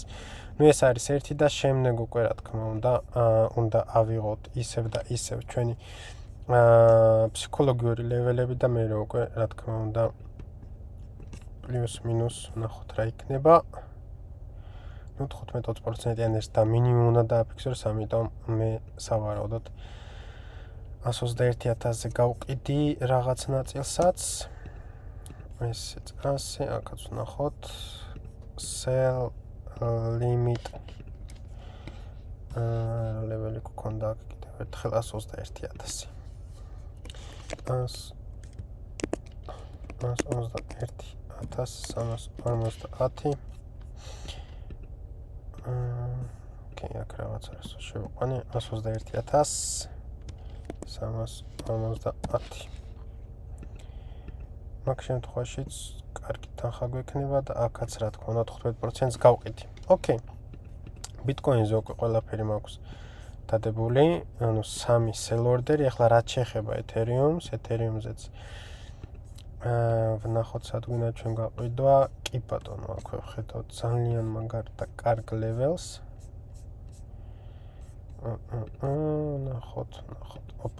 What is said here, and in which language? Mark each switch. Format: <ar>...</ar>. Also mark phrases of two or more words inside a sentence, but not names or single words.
<ka>ნუ ეს არის ერთი და შემდეგ უკვე რა თქმა უნდა ავიღოთ ისევ და ისევ ჩვენი ფსიქოლოგიური ლეველები და მე უკვე რა თქმა უნდა პლუს მინუს ნახოთ რა იქნება. ნუ 15-20%-იან ეს და მინიმუმ უნდა დააფიქსიროს, ამიტომ მე სავარაუდოდ 121,000-ზე გავყიდი რაღაც ნაწილსაც. ესეც ასე, აქაც ვნახოთ</ka> <en>sell limit</en> <ka>ლეველი გქონდა აქ კიდევ ერთხელ 121,000. 121,350. ოკეი, აქ რაღაც არის შევყვანე 121,350. მაგ შემთხვევაშიც კარგი თანხა გვექნება და აქაც რა თქმა უნდა 15%-ს გავყიდი. ოკეი. ბიტკოინზე უკვე ყველაფერი მაქვს დადებული, ანუ 3</ka> <en>sell order-</en> <ka>ი, ახლა რაც შეეხება ეთერიუმზეც ვნახოთ სადგუნა ჩვენ გაყვიდვა. კი ბატონო, აქვე ვხედავთ ძალიან მაგარ და კარგ ლეველს. ნახოთ. ოპა.</ka>